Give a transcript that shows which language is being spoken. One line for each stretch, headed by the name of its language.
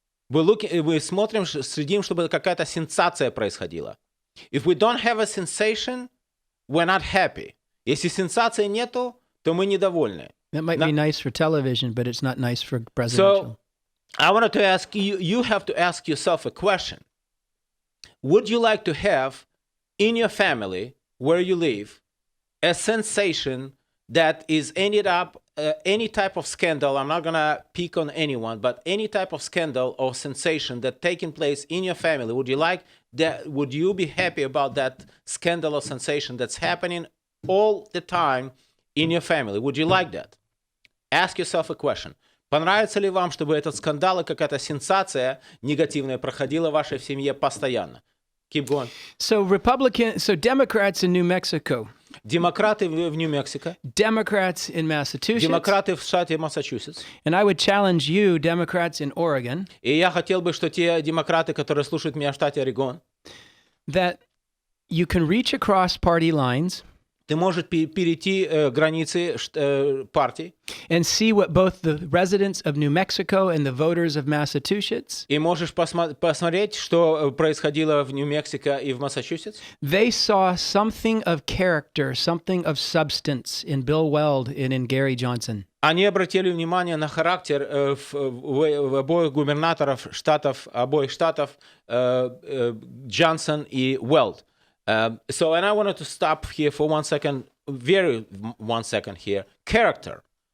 Russian: Мы смотрим, следим, чтобы какая-то сенсация происходила.
English: If we don't have a sensation, we're not happy.
Russian: Если сенсации нету, то мы недовольны.
English: That might be nice for television, but it's not nice for presidential. So, I wanted to ask you, you have to ask yourself a question. Would you like to have in your family, where you live, a sensation that is ended up any type of scandal? I'm not going to pick on anyone, but any type of scandal or sensation that taking place in your family, would you like that? Would you be happy about that scandal or sensation that's happening all the time in your family? Would you like that? Ask yourself a question.
Russian: Понравится ли вам, чтобы этот скандал и какая-то сенсация негативная проходила в вашей семье постоянно?
English: Keep going. So Democrats in New Mexico,
Russian: Демократы в Нью-Мексико,
English: Democrats in Massachusetts,
Russian: демократы в штате Массачусетс.
English: and I would challenge you, Democrats in Oregon,
Russian: И я хотел бы, что те демократы, которые слушают меня в штате Орегон,
English: that you can reach across party lines
Russian: ты можешь перейти границы партий
English: and see what both the residents of New Mexico and the voters of Massachusetts,
Russian: и можешь посмотреть, что происходило в Нью-Мексико и в Массачусетс.
English: they saw something of character, something of substance in Bill Weld and in Gary Johnson.
Russian: Они обратили внимание на характер в обоих губернаторов обоих штатов Джонсон и Уэлд.
English: So, and I wanted to stop here for 1 second, 1 second here. Character.